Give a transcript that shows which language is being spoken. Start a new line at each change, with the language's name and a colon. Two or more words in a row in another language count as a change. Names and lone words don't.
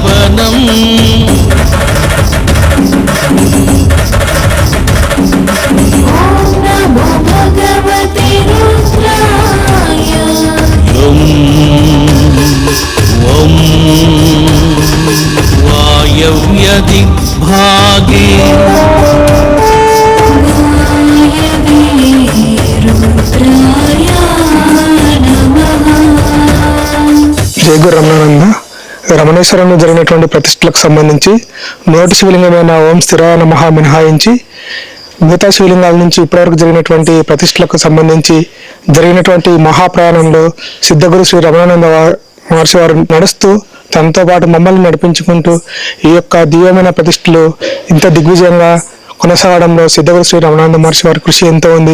Telugu: పవనం
Sanskrit: ॐ नमो भगवते रुद्राय ॐ वायव्यदिग्भागे रुद्राय नमः
Telugu: జై గురు రమణానంద. రమణేశ్వరంలో జరిగినటువంటి ప్రతిష్టలకు సంబంధించి మొదటి శివలింగమైన
Sanskrit: ఓం స్థిరాయ నమః
Telugu: మినహాయించి మిగతా శివలింగాల నుంచి ఇప్పటివరకు జరిగినటువంటి ప్రతిష్టలకు సంబంధించి జరిగినటువంటి మహాప్రయాణంలో సిద్ధగురు శ్రీ రమణానంద మహర్షి వారు నడుస్తూ తనతో పాటు మమ్మల్ని నడిపించుకుంటూ ఈ యొక్క దివ్యమైన ప్రతిష్టలు ఇంత దిగ్విజయంగా కొనసాగడంలో సిద్ధగురు శ్రీ రమణానంద మహర్షి వారి కృషి ఎంతో ఉంది.